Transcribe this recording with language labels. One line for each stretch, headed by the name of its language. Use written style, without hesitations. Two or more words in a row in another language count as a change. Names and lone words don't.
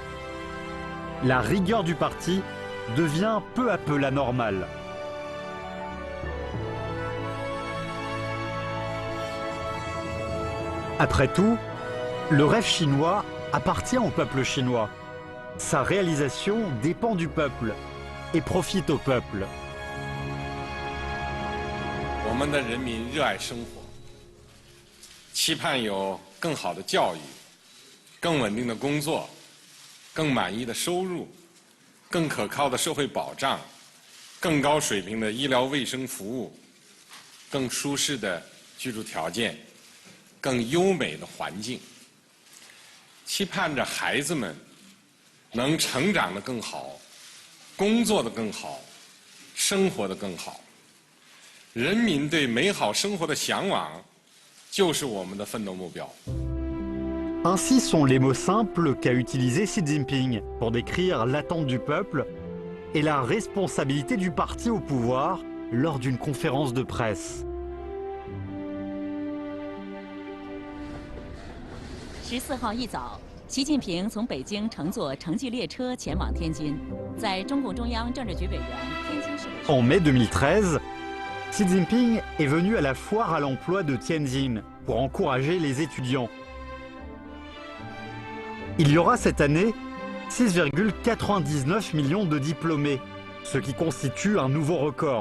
French: La rigueur du parti devient peu à peu la normale. Après tout, le rêve chinois appartient au peuple chinois. Sa réalisation dépend du peuple et profite au peuple.
Chinese: 我们的人民热爱生活，期盼有更好的教育、更稳定的工作、更满意的收入、更可靠的社会保障、更高水平的医疗卫生服务、更舒适的居住条件、更优美的环境，期盼着孩子们能成长得更好，工作得更好，生活得更好。人民对美好生活的向往，就是我们的奋斗目标。
French: Ainsi sont les mots simples qu'a utilisé Xi Jinping pour décrire l'attente du peuple et la responsabilité du parti au pouvoir lors d'une conférence de presse.
Chinese: 14 号一早，习近平从北京乘坐城际列车前往天津，在中共中央政治局委员、天津市委书记。
French: En mai 2013, Xi Jinping est venu à la foire à l'emploi de Tianjin pour encourager les étudiants. Il y aura cette année 6,99 millions de diplômés, ce qui constitue un nouveau record.